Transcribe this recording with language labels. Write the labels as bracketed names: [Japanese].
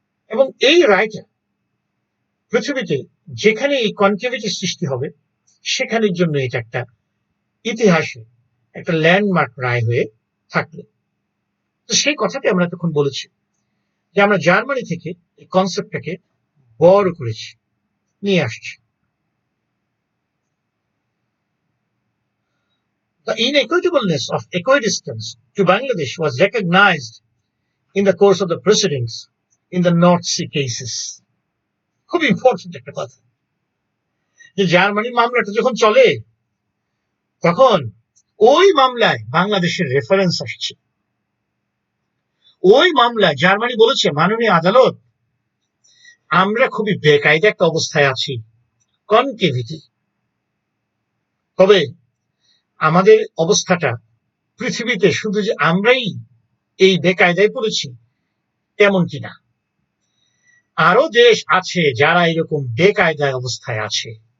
[Bangla] এবং এই রায়টা পৃথিবীতে যেখানে এই কনকেভিটির সৃষ্টি হবে সেখানের জন্য এটা একটা ইতিহাসে একটা ল্যান্ডমার্ক রায় হয়ে থাকলো। তো সেই কথাটি আমরা তখন বলেছি যে আমরা জার্মানি থেকে এই কনসেপ্টটাকে বড় করেছি, নিয়ে আসছি। [English] The inequitableness of equidistance to Bangladesh was recognized in the course of the proceedings in the North Sea cases. [Bangla] খুব ইম্পর্টেন্ট একটা কথা, যে জার্মানির মামলাটা যখন চলে তখন ওই মামলায় বাংলাদেশের রেফারেন্স আসছে। ওই মামলায় জার্মানি বলেছে, মাননীয় আদালত আমরা খুবই বেকায়দা একটা অবস্থায় আছি, কনকেভিটি, তবে আমাদের অবস্থাটা পৃথিবীতে শুধু যে আমরাই এই বেকায়দায় পড়েছি তেমনটি না, আরো দেশ আছে যারা এরকম বেকায়দায় অবস্থায় আছে।